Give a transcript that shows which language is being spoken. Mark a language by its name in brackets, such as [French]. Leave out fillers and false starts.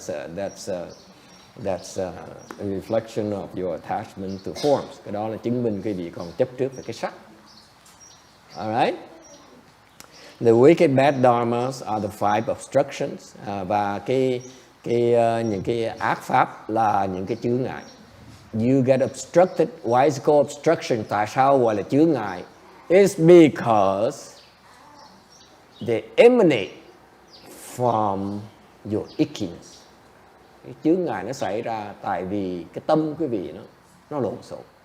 [English] That's a reflection of your attachment to forms. [Vietnamese] Cái đó là chứng minh cái vị còn chấp trước về cái sắc. [English] All right. The wicked bad dharmas are the 5 obstructions, [Vietnamese] và những cái ác pháp là những cái chướng ngại. [English] You get obstructed. Why is it called obstruction? [Vietnamese] Tại sao gọi là chướng ngại? [English] It's because they emanate from your ickiness. [Vietnamese] Cái chướng ngại nó xảy ra tại vì cái tâm quý vị nó lộn xộn.